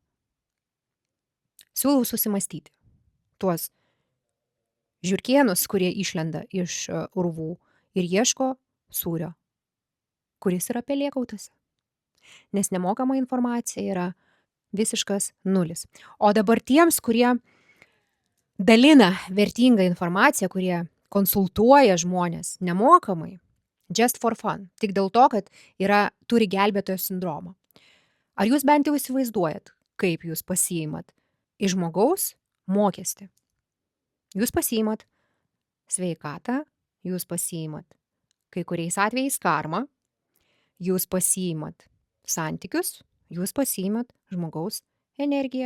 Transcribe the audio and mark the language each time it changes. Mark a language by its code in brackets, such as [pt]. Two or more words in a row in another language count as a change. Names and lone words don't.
[lt] Siūlau susimastyti tuos žiurkėnus, kurie išlenda iš urvų ir ieško sūrio, kuris yra pelėkautose. Nes nemokama informacija yra visiškas nulis. O dabar tiems, kurie dalina vertingą informaciją, kurie konsultuoja žmonės nemokamai, [en] just for fun, [lt] tik dėl to, kad turi gelbėtojo sindromą. Ar jūs bent jau įsivaizduojat, kaip jūs pasiimat iš žmogaus mokestį? Jūs pasiimat sveikatą, jūs pasiimat kai kuriais atvejais karmą, jūs pasiimat santykius, jūs pasiimat žmogaus energiją.